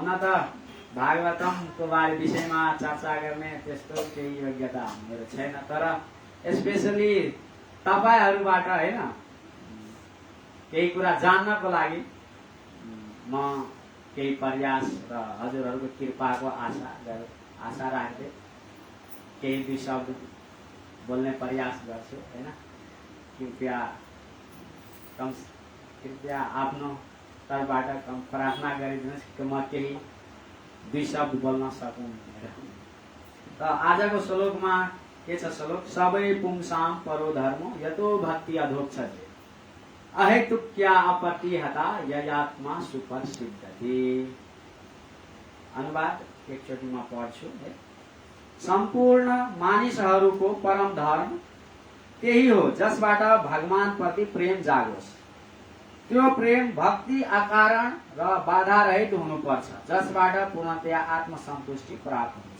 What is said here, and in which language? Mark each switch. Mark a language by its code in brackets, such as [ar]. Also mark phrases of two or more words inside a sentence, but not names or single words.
[ne] हुन त भागवतमको बारे विषयमा चर्चा गर्ने त्यस्तो केही योग्यता मेरो छैन, तर स्पेशली तपाईहरुबाट हैन केही कुरा जान्नको लागि म केही प्रयास र हजुरहरूको कृपाको आशा राख्दै केही दुई शब्द बोल्ने प्रयास गर्छु हैन। कृपया आफ्नो तर्फबाट प्रार्थना गरिदिनुहोस् कि म केही दुई शब्द बोल्न सकूँ। त आजको श्लोकमा के छ श्लोक? [sa] सबै पुंसां परो धर्म यतो भक्ति अधोक्षते अहेतुक्या अपतिहता ययात्मा सुप्रसिद्धति। [ne] अनुवाद एकचोटि म पढ्छु है। सम्पूर्ण मानिसहरूको परम धर्म त्यही हो जसबाट भगवान प्रति प्रेम जागोस्। त्यो प्रेम भक्ति अकारण र बाधा रहित हुनुपर्छ जसबाट पूर्णतया आत्मसन्तुष्टि प्राप्त हुन्छ।